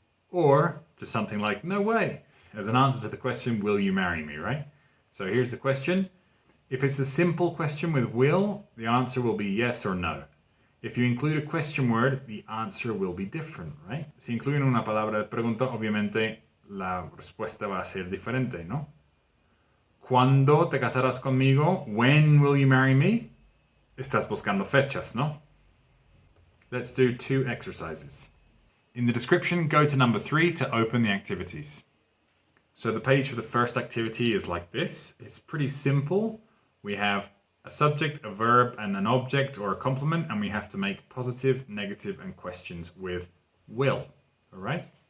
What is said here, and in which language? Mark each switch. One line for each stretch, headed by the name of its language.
English: Or just something like, no way, as an answer to the question, will you marry me, right? So here's the question. If it's a simple question with will, the answer will be yes or no. If you include a question word, the answer will be different, right?
Spanish: Si incluyen una palabra de pregunta, obviamente la respuesta va a ser diferente, ¿no? ¿Cuándo te casarás conmigo?
English: When will you marry me?
Spanish: Estás buscando fechas, ¿no?
English: Let's do 2 exercises. In the description, go to number 3 to open the activities. So the page for the first activity is like this. It's pretty simple. We have a subject, a verb, and an object or a complement, and we have to make positive, negative, and questions with will. All right?